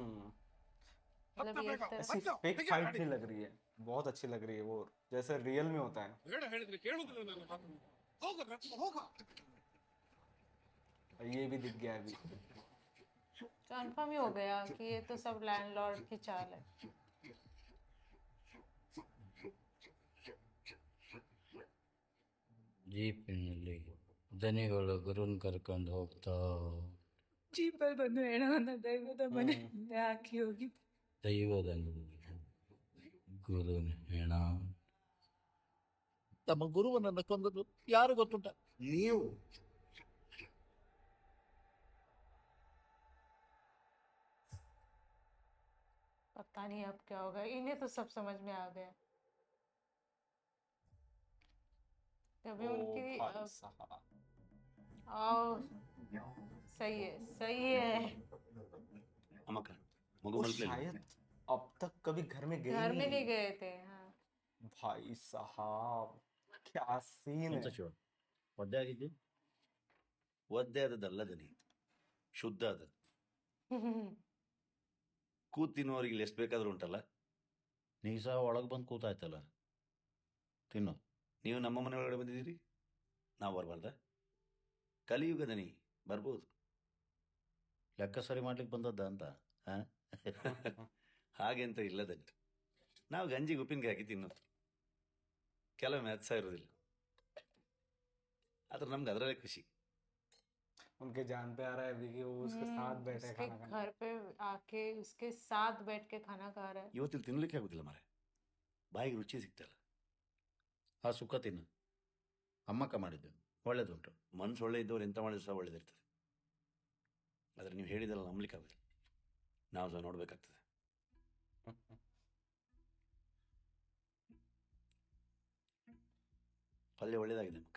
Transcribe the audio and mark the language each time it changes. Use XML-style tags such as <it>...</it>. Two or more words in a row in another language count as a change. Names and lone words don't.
<hi>मतलब ये एक ऐसी तरह फेक फाइट नहीं लग रही है, बहुत अच्छी लग रही है वो जैसे रियल में होता है। ये भी दिख गया अभी। कंफर्म ही हो गया कि ये तो सब लैंडलॉर्ड की चाल है।</hi> <kn>ಜೀಪಿನಲ್ಲಿ ದನಿಗಳು ಗುರುನ್ ಕರ್ಕೊಂಡು ಹೋಗ್ತಾ ಜೀಪಲ್ಲಿ ಬಂದು ಹೆಣವನ್ನ ದೈವದ ಮನೆ ಮುಂದೆ ಹಾಕಿ ಹೋಗಿ ದೈವದ ಗುರುನ ಹೆಣ ತಮ್ಮ ಗುರುವನನ್ನು ಕೊಂದದ್ದು ಯಾರು ಗೊತ್ತುಂಟ? ನೀವು.</kn> <hi>पता नहीं अब क्या होगा, इन्हें तो सब समझ में आ गया। तभी उनकी भाई साहब आओ सही है सही है।</hi> <kn>ಅಮ್ಮಕ್ಕ ಮಗು</kn> <hi>वो</hi> <kn>ಮಲ್ಕಲಿಲ್ಲ.</kn> <hi>शायद अब तक कभी घर में गए घर में नहीं। नहीं गए थे। हाँ भाई साहब क्या सीन</hi> <kn>ಎಂತ</kn> <hi>है।</hi> <kn>ಶಿವ ಒದ್ದೆ ಆಗಿದ್ದೆ? ಒದ್ದೆ ಆದದ್ದಲ್ಲ ದನಿ, ಶುದ್ಧ ಆದ. ಕೂತ್ ತಿನ್ನುವವರಿಗೆ ಇಲ್ಲಿ ಎಷ್ಟು ಬೇಕಾದ್ರೂ ಉಂಟಲ್ಲ. ನೀ ಸಹ ಒಳಗೆ ಬಂದು ಕೂತಾಯ್ತಲ್ಲ, ತಿನ್ನು. ನೀವು ನಮ್ಮ ಮನೆ ಒಳಗಡೆ ಬಂದಿದ್ದೀರಿ, ನಾವು ಬರಬಾರ್ದ? ಕಲಿಯುಗ ದನಿ, ಬರ್ಬೋದು. ಲೆಕ್ಕ ಸರಿ ಮಾಡ್ಲಿಕ್ಕೆ ಬಂದದ್ದ ಅಂತ ಹಾಗೆ ಅಂತ ಇಲ್ಲ ದನಿ. ನಾವು ಗಂಜಿಗೆ ಉಪ್ಪಿನಕಾಯಿ ಹಾಕಿ ತಿನ್ನೋದು. ಕೆಲವೊಮ್ಮೆ ಅದು ಸಹ ಇರೋದಿಲ್ಲ, ಆದ್ರೆ ನಮ್ಗೆ ಅದರಲ್ಲೇ ಖುಷಿ.</kn> <hi>उनके जान पे आ रहा है अभी कि वो उसके साथ बैठे उसके खाना खाने। घर पे आके उसके साथ बैठ के खाना खा रहा है।</hi> <kn>ಇವತ್ತಿಲ್ಲಿ ತಿನ್ಲಿಕ್ಕೆ ಆಗುದಿಲ್ಲ ಮಾರೆ, ಬಾಯಿಗೆ ರುಚಿ ಸಿಗ್ತಲ್ಲ. ಆ ಸುಕ್ಕ ತಿನ್ನು, ಅಮ್ಮಕ್ಕ ಮಾಡಿದ್ದು ಒಳ್ಳೇದುಂಟು. ಮನ್ಸು ಒಳ್ಳೆ ಇದ್ದವ್ರು ಎಂತ ಮಾಡಿದ್ರು ಸಹ ಒಳ್ಳೇದಿರ್ತದೆ. ಆದರೆ ನೀವು ಹೇಳಿದಲ್ಲ ನಂಬಲಿಕ್ಕೆ ಆಗುದಿಲ್ಲ, ನಾವು ಸಹ ನೋಡ್ಬೇಕಾಗ್ತದೆ. ಪಲ್ಯ ಒಳ್ಳೇದಾಗಿದೆ ಅಮ್ಮಕ್ಕ.</kn>